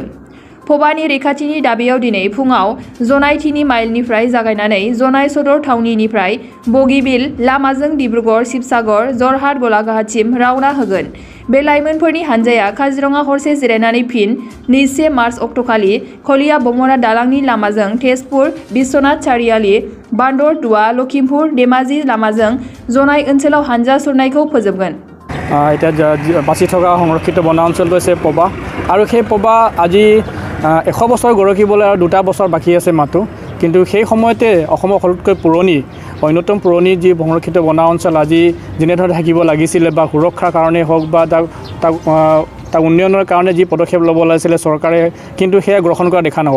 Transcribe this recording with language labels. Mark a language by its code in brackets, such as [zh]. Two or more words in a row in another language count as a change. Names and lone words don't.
[brx] फबानि रैखाथिनि दाबियाव दिनै फुङाव जनाय 3 माइलनिफ्राय जागायनानै जनाय सदर थावनिनिफ्राय बगिबिल लामाजों डिब्रुगड़, शिबसागर, जरहाट, गलाघाटसिम रावना होगोन। बे लाइमोनफोरनि हानजाया काजिरङा हरसे जिरायनानै फिन 21 मार्च अक्ट'खालि खलिया बमरा दालांनि लामाजों तेजपुर, बिश्वनाथ चारियाली, बान्दरदुवा, लखिमपुर, धेमाजि लामाजों जनाय ओनसोलाव हानजा सुरनायखौ फोजोबगोन। [as] এতিয়া বাচি থকা সংৰক্ষিত বনাঞ্চলটো হৈছে পবা আৰু সেই পবা আজি 100 বছৰ গৰকিবলৈ আৰু 2টা বছৰ বাকী আছে মাত্ৰ। কিন্তু সেই সময়তে অসমৰ সকলোতকৈ পুৰণি অন্যতম পুৰণি যি সংৰক্ষিত বনাঞ্চল আজি যেনেধৰণে থাকিব লাগিছিলে বা সুৰক্ষাৰ কাৰণেই হওক বা তাক উন্নয়নৰ কাৰণে যি পদক্ষেপ ল'ব লাগিছিলে চৰকাৰে, কিন্তু সেয়া গ্ৰহণ কৰা দেখা নহ'ল।